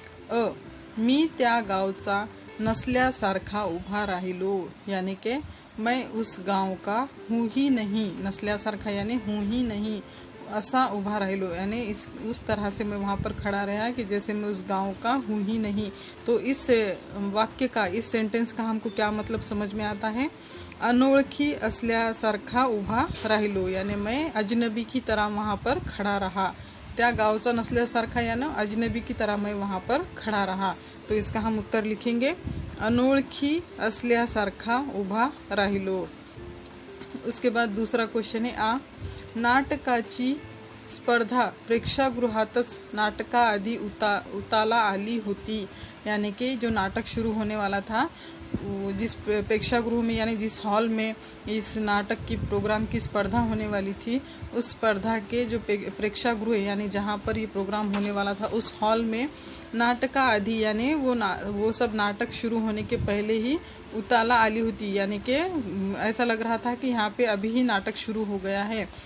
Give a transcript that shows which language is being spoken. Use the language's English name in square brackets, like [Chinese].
[Marathi] मी त्या गावचा नसल्यासारखा उभा राहिलो, [Hindi] यानी कि मैं उस गांव का हूँ ही नहीं, नसल्यासारखा यानी हूँ ही नहीं, ऐसा उभा राहिलो, यानी उस तरह से मैं वहाँ पर खड़ा रहा कि जैसे मैं उस गांव का हूँ ही नहीं। तो इस वाक्य का, इस सेंटेंस का हमको क्या मतलब समझ में आता है, [Marathi] अनोळखी असल्यासारखा उभा राहिलो, [Hindi] यानी मैं अजनबी की तरह वहाँ पर खड़ा रहा। [Marathi] त्या गावचा नसल्यासारखा [Hindi] यानी अजनबी की तरह मैं वहाँ पर खड़ा रहा। तो इसका हम उत्तर लिखेंगे [Marathi] अनोळखी असल्यासारखा उभा राहिलो। [Hindi] उसके बाद दूसरा क्वेश्चन है आ, [Marathi] नाटकाची स्पर्धा प्रेक्षागृहातच नाटका आधी उताला आली होती, [Hindi] यानी कि जो नाटक शुरू होने वाला था जिस प्रेक्षागृह में यानी जिस हॉल में इस नाटक की प्रोग्राम की स्पर्धा होने वाली थी, उस स्पर्धा के जो प्रेक्षागृह यानी जहाँ पर ये प्रोग्राम होने वाला था उस हॉल में नाटका आदि यानी वो सब नाटक शुरू होने के पहले ही [Marathi] उताला आली होती, [Hindi] यानी कि ऐसा लग रहा था कि यहाँ पे अभी ही नाटक शुरू हो गया है।